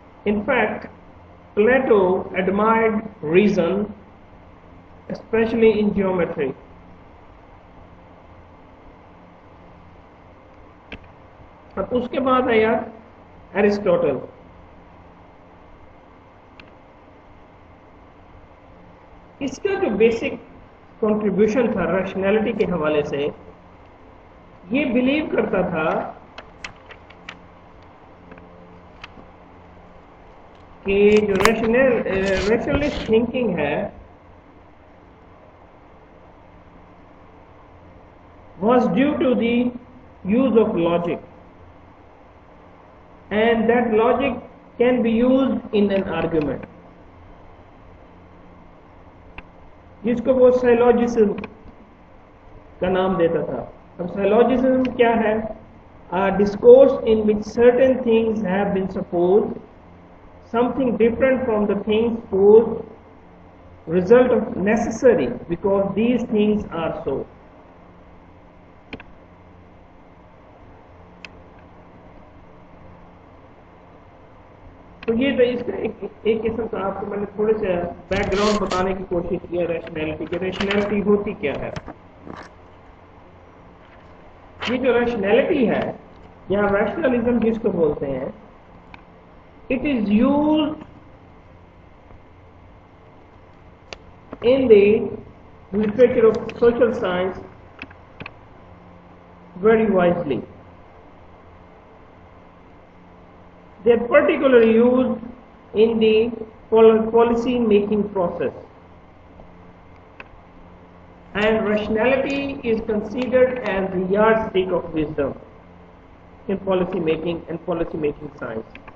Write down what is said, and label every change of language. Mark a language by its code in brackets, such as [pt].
[en] In fact, Plato admired reason, especially in geometry. [ur] اور اس کے بعد آیا ایرسٹوٹل. اس کا جو بیسک کنٹریبیوشن تھا ریشنلٹی کے حوالے سے، یہ بلیو کرتا تھا کہ جو ریشنلسٹ تھنکنگ ہے [en] was due to the use of logic, and that logic can be used in an argument, [ur] جس کو وہ سائلوجزم کا نام دیتا تھا. اب سائلوجزم کیا ہے؟ [en] discourse in which certain things have been supposed, something different from the things supposed, result of necessary because these things are so. [ur] تو یہ تو اس کا ایک قسم کا آپ کو میں نے تھوڑے سے بیک گراؤنڈ بتانے کی کوشش کی ہے ریشنلٹی کی. ریشنلٹی ہوتی کیا ہے؟ یہ جو ریشنلٹی ہے یا ریشنلزم جس کو بولتے ہیں, [en] It is used in the literature of social science very wisely. They are particularly used in the policy making process, and rationality is considered as the yardstick of wisdom in policy making and policy making science.